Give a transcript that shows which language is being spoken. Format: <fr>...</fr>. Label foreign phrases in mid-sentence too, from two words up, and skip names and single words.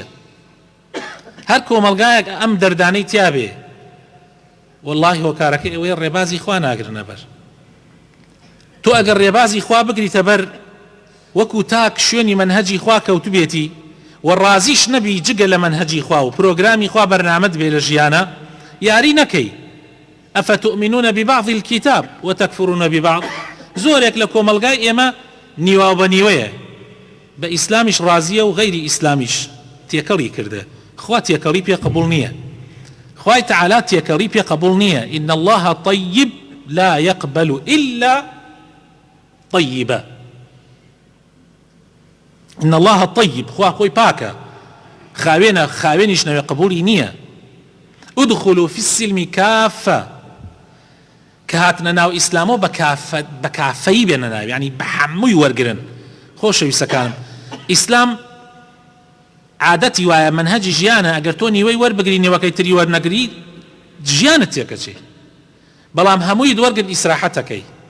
<ckb>هەر کۆمەلگایەک ئەم دەردانەی تیابێ واللهی هۆکارەکەی ئەوەیە ڕێبازی خوا ناگرنە بەر. تۆ ئەگەر ڕێبازی خوا بگریتە بەر، وەکو تاک شوێنی منهەجی خوا کەوتو بێتی و ڕازیش نەبی جگە لە منهەجی خوا و پرۆگرامی خوا بەرنامەت بێ لە ژیانە، یاری نەکەی.</ckb> <ar>ئەفەتؤمنون ببعض الكتاب وتكفرون ببعض.</ar> <ckb>زۆرێک لە کۆمەلگای ئێمە نیوا بە نیوەیە، بە ئیسلامیش ڕازیە و غەیری ئیسلامیش تێکەڵی کردە. خوا تێکەڵی پێ قبول نییە، خوای تعالی تێکەڵی پێ قبول نییە.</ckb> <ar>إن الله طيب لا يقبل إلا طيبا. إن الله طيب،</ar> <ckb>خوا خۆی پاکە، خاوێنیش نەوێ قبولی نییە.</ckb> <ar>ادخلوا في السلم كافة،</ar> <ckb>کە هاتنە ناو ئیسلامەوە بە کافەیی بێنە ناو، یعنی بە هەمووی وەرگرن. خۆشەویستەکانم، ئیسلام عادەتی وایە، منهەجی ژیانە، ئەگەر تۆ نیوەی وەربگری نێوەکەی تری وەرنەگری ژیانت تێکەچێ، بەڵام هەمووی وەرگرت ئیسراحەتەکەی.</ckb>